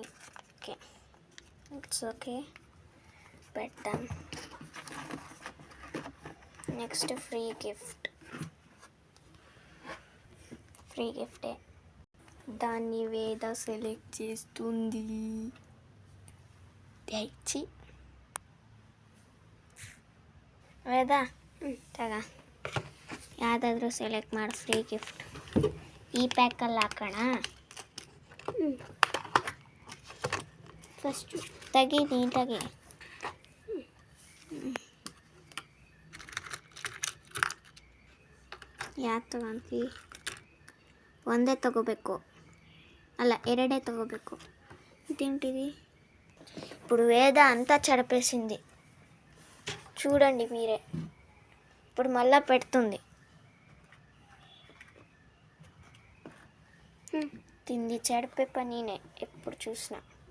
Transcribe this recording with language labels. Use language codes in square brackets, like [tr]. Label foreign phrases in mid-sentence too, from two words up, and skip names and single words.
[te] ఓకే, [en] it's okay, [te] పెట్టాం. [en] next free gift. [te] దాన్ని వేద సెలెక్ట్ చేస్తుంది. [kn] తెచ్చి ವೇದ ತಗ ಯಾವುದಾದ್ರೂ ಸೆಲೆಕ್ಟ್ ಮಾಡಿ [en] free gift. [kn] ಈ ಪ್ಯಾಕಲ್ಲಿ ಹಾಕೋಣ. ಫಸ್ಟು ತೆಗಿ ನೀಟಾಗಿ. ಯಾವ್ದು ತಗೊಂತೀ? ಒಂದೇ ತಗೋಬೇಕು, అలా 2 తಗೋಬೇಕು. [te] ఇదేంటిది? ఇప్పుడు వేద అంతా చెడపేసింది చూడండి మీరే. ఇప్పుడు మళ్ళా పెడుతుంది. తింది చెడిపే పనినే ఎప్పుడు చూసినా.